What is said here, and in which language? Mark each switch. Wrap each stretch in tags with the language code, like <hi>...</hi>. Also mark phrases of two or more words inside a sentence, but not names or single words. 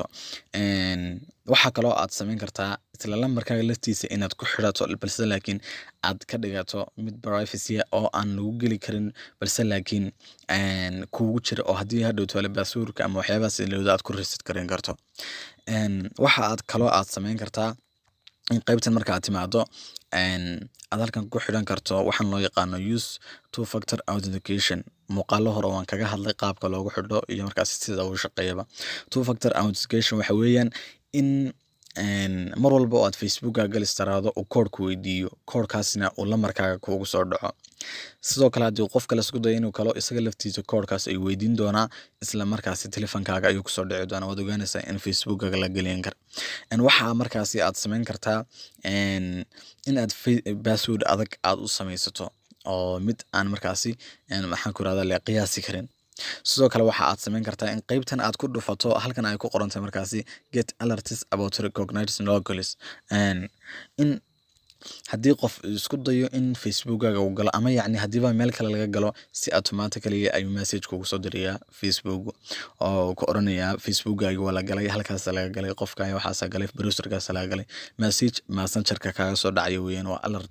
<so>waxaa kaloo aad samayn kartaa isla lambarkaaga laftiisa inaad ku xirato, balse laakiin aad ka dhigato mid privacy oo aan lagu geli karin, balse laakiin kuugu jira oo haddii hadhow tole baasuurka ama waxyaabahaas ilowda aad ku reset gareyn karto. waxa aad kaloo aad samayn kartaa in qaybtan marka aad timaado aad halkan ku xidhan karto waxaan loo yaqaano</so> <en>use two factor authentication.</en> <so>muuqaalo hore waan kaga hadlay qaabka loogu xidho iyo markaasi sida uu shaqeeyaba.</so> <en>two factor authentication</en> <so>waxa weeyaan in mar walba oo aad facebookaga galis tiraahdo uu koodhku weydiiyo, koodhkaasina uu lambarkaaga kuugu soo dhaco. sidoo kale haddii qof kale isku dayo inuu kalo isaga laftiisa koodhkaas ay weydiin doonaa, isla markaasi telefonkaaga ayuu kusoo dhici doonaa. waad ogaanaysaa in facebookaga la gelin karo. waxaa markaasi aad samayn kartaa in aad password adag aad u samaysato oo mid aan markaasi maxaan ku rahdaa la qiyaasi karin. sidoo kale waxa aad samayn kartaa in qaybtan aad ku dhufato halkan ay ku qoran tahay markaasi</so> <en>get alerts about recognized locals.</en> <so>in haddii qof isku dayo in facebookaga uu galo ama yacni haddiiba meel kale laga galo, si automatically ayuu message kugu soo dirayaa facebook oo ku oranayaa facebookaga waa la galay, halkaas laga galay, qofkaaga waxaas galay, browserkaas laga galay, message messengerka kaaga soo dhacayo weeyaan, waa alert.</so>